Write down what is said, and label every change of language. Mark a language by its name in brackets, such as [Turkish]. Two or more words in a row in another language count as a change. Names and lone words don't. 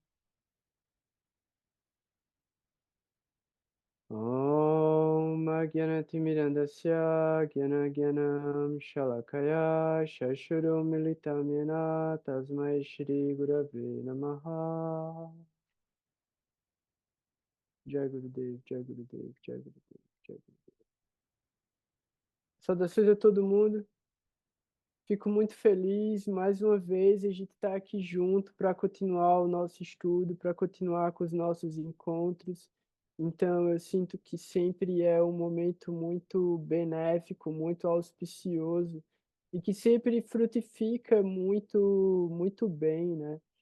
[Sanskrit] Om Agyanatimirandasya Gyanagyanam Shalakaya Shashurum Militamena Tasmai Shri Gurave Namaha Jai Gurudev, Jai Gurudev, Jai Gurudev, Jai Gurudev. [Portuguese] Saudações a todo mundo. Fico muito feliz, mais uma vez, a gente está aqui junto para continuar o nosso estudo, para continuar com os nossos encontros. Então, eu sinto que sempre é um momento muito benéfico, muito auspicioso e que sempre frutifica muito, muito bem, né?